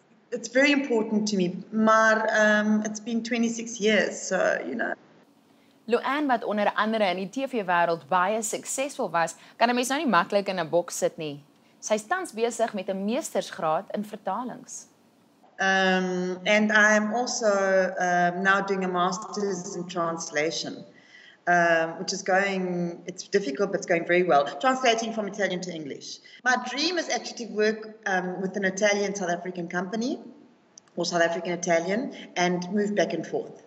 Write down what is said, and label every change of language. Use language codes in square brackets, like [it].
[en] It's very important to me, maar it's been 26 years, so [af] Luann, wat onder andere in die TV-wêreld baie suksesvol was, kan 'n mens nou nie maklik in 'n boks sit nie. Sy is tans besig met 'n meestersgraad in vertalings. [en] And I'm also now doing a master's in translation, which is it's difficult, but it's going very well. Translating from Italian to English. My dream is actually to work with an Italian-South African company, or South African Italian, and move back and forth.